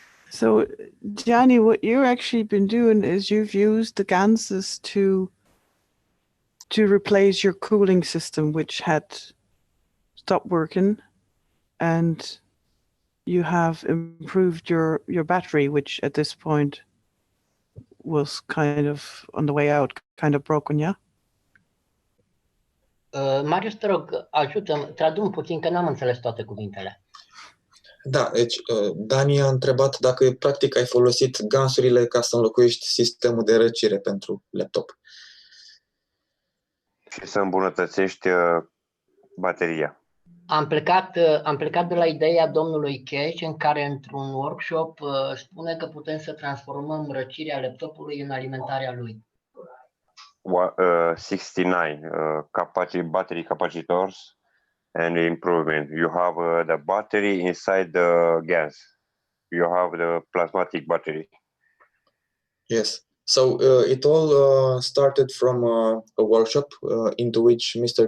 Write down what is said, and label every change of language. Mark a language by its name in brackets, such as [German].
[English] So, Gianni, what you've actually been doing is you've used the GANs to replace your cooling system, which had stopped working, and you have improved your battery, which at this point was kind of on the way out, kind of broken, yeah? [Romanian] Marius, te rog, ajută-mă, tradu-mi puțin că n-am înțeles toate cuvintele. Da, deci Dani a întrebat dacă practic ai folosit gansurile ca să înlocuiești sistemul de răcire pentru laptop. Și să îmbunătățești bateria. Am plecat de la ideea domnului Keshe, în care într-un workshop spune că putem să transformăm răcirea laptopului în alimentarea lui. [English] 69 battery capacitors and improvement. You have the battery inside the GANs. You have the plasmatic battery. Yes. So it all started from a workshop into which Mr.